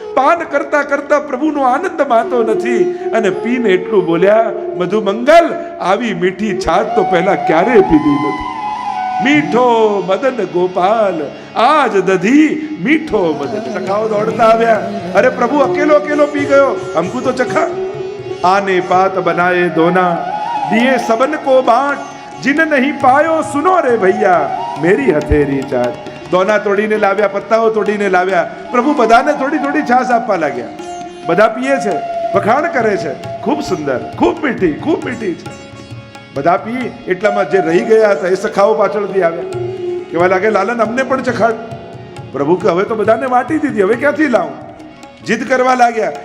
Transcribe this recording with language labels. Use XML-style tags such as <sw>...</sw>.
<gu>પાન કરતા કરતા પ્રભુનો આનંદ માતો નથી અને પીને એટલું બોલ્યા, મધુ મંગલ આવી મીઠી છાસ તો પહેલા ક્યારે પીધી નથી. મીઠો મદન ગોપાલ આજ દધી મીઠો મદન. સખાઓ દોડતા આવ્યા. અરે પ્રભુ અકેલો અકેલો પી ગયો,</gu> <hi>हमको तो चखा. आने पात बनाए दोना दिए सबन को बांट, जिन नहीं पायो सुनो रे भैया मेरी हथेरी चाट.</hi> <gu>दोना तोड़ीने लाव्या, पत्ताओ तोड़ीने लाव्या. प्रभु બધાને થોડી થોડી છાસ આપવા લાગ્યા. બધા પીએ છે, વખાણ કરે છે, ખૂબ સુંદર, ખૂબ મીઠી છે. બધા પી એટલામાં જે રહી ગયા હતા એ સખાઓ પાછળથી આવ્યા. કેવા લાગે, લાલન અમને પણ ચખાડ. પ્રભુ કે હવે તો બધાને વાટી દીધી, હવે ક્યાંથી લાવું? જીદ કરવા લાગ્યા.</gu>